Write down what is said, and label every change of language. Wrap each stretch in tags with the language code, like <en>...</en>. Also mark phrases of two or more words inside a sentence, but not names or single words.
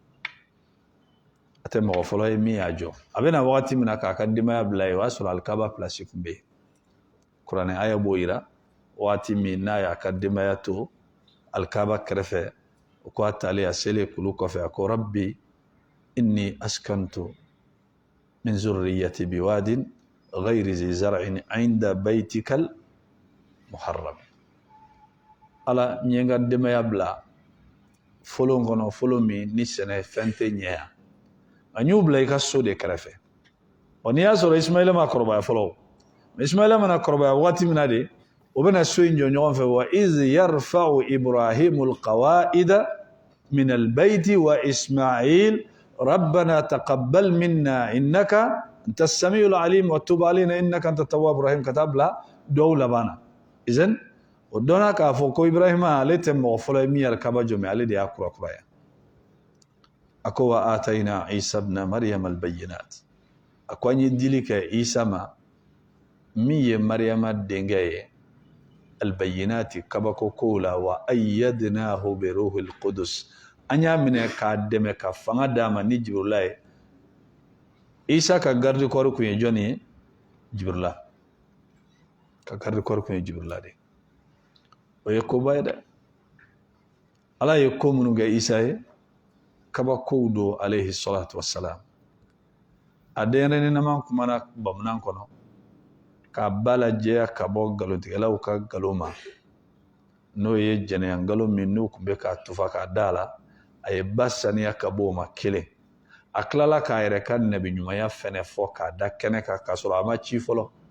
<bm>a tɛ mɔgɔ fɔlɔ ye min y'a jɔ a bɛna wagati min na k'a ka denbaya bila ye o y'a sɔrɔ alkaba place kun bɛ yen kuranɛ aya b'o yira wagati min n'a y'a ka denbaya to alkaba kɛrɛfɛ o ko a taalen a selen kulu kɔfɛ a ko</bm> <ar>ربي إني أسكنت من ذريتي بواد غير ذي زرع عند بيتك المحرم</ar> <bm>ala n ye n ka denbaya bila folon kɔnɔ folon min ni sɛnɛ fɛn tɛ ɲɛ yan a y'u bila i ka so de kɛrɛfɛ n'i y'a sɔrɔ ismaila ma kɔrɔbaya fɔlɔ ismaila mana kɔrɔbaya wagati min na de o bɛna so in jɔ ɲɔgɔn fɛ</bm> <ar>وإذ يرفع إبراهيم القواعد من البيت وإسماعيل ربنا تقبل منا إنك أنت السميع العليم وتب علينا إنك أنت التواب الرحيم</ar> <bm>ka taa bila duwawu laban na idan o dɔnna k'a fɔ ko ibrahima ale tɛ mɔgɔ fɔlɔ ye min alkaba jɔ mais ale de y'a kurakuraya a ko</bm> <ar>وآتينا عيسى ابن مريم البينات</ar> <bm>a ko an ye dili kɛ isa ma min ye maryama denkɛ ye albayinati kabako kow la</bm> <ar>وأيدناه بروح القدس</ar> <bm>an y'a minɛ k'a dɛmɛ ka fanga d'a ma ni jibrila ye isa ka</bm> <fr>garde corps</fr> <bm>kun ye jɔn ye jibrila ka</bm> <fr>garde corps</fr> <bm>kun ye jibrila de o ye koba ye dɛ ala ye ko minnu kɛ isa ye kabakow do</bm> <ar>عليه الصلاة والسلام</ar> <bm>a denyɛrɛninama kumana bamanan kɔnɔ k'a ba lajɛya ka bɔ nkalontigɛlaw ka nkalon ma n'o ye jɛnɛya nkalon min n'u tun bɛ k'a tufa k'a da la a ye ba saniya ka bɔ o ma kelen a tilala k'a yɛrɛ ka nabiɲumanya fɛnɛ fɔ k'a da kɛnɛ kan k'a sɔrɔ a ma ci fɔlɔ</bm>